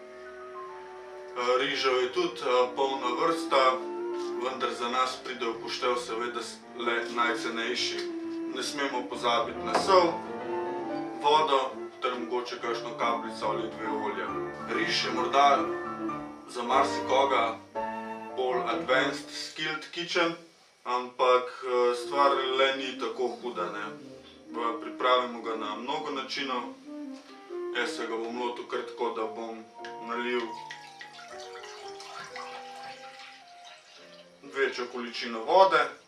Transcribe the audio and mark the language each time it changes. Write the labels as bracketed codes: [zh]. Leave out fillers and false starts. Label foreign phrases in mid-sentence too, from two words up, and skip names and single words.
[sl] Rižev je tudi polna vrsta, vendar za nas pride v poštev seveda le najcenejši. Ne smemo pozabiti na sol, vodo ter mogoče kakšno kapljico ali dve olja. Riž je morda za marsikoga bolj [en] advanced skilled kitchen, [sl] ampak stvar le ni tako huda, ne. Pripravimo ga na mnogo načinov. Jaz se ga bom lotil kar tako, da bom nalil večjo količino vode.